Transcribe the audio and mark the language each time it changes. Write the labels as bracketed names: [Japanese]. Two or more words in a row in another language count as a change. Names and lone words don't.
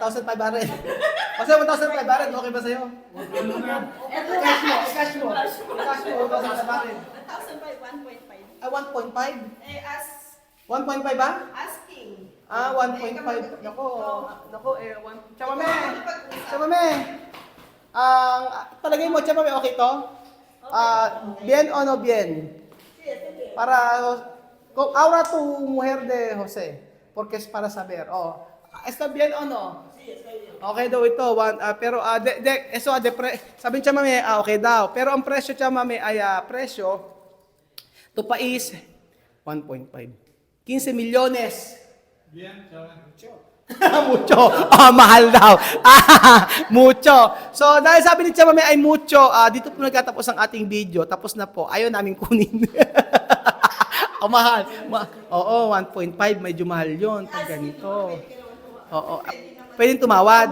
[Filipino] 1,500. Kasi 1,500, okay ba sa'yo? Cash mo. 1,500. 1,500, 1.5. 1.5? 1.5 ba? Asking. 1.5. Nako, Chamame. Palagay mo, Chamame, okay to? [Spanish] Bien o no bien? Para, ahora tu mujer de Jose, porque es para saber. ¿Está bien o no? [Filipino] Okay daw ito, pero sabi niya mami, okay daw. Pero ang presyo niya mami ay to pais 1.5. [Spanish] 15 milyones. Bien, mucho. Mucho. [Filipino] Mahal daw. Mucho. So, dahil sabi ni Tia Mami ay mucho, dito po nagtatapos ang ating video. Tapos na po. Ayaw namin kunin. Mahal. Oo, 1.5. Medyo mahal yun. Pag ganito. Oo. Pwedeng tumawad.